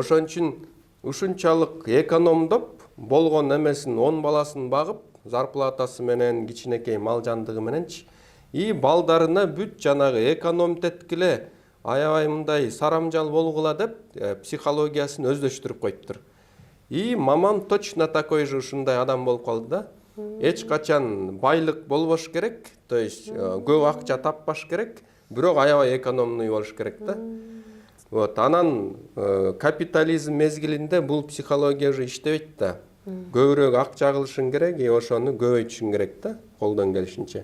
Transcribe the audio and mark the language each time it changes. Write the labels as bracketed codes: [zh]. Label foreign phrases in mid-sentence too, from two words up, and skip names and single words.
[ky] Ошон үчүн ушунчалык экономдоп болгон эмесин 10 баласын багып, зарплатасы менен кичинекей мал жандыгы мененчи и балдарына бүт жанагы экономить эткиле, аябай мындай сарамжал болгула деп психологиясын өздөштүрүп коюптур. И мамам точно такой же ушундай адам болуп калды да. Эч качан байлык болбош керек, [ru] то есть [ky] көп акча таппаш керек, бирок аябай экономный болуш керек да. Вот, анан капитализм мезгилинде бул психология уже иштебейт да. Көбүрөөк акча кылышың керек, и ошону көбөйтүшүң керек да, колдон келишинче.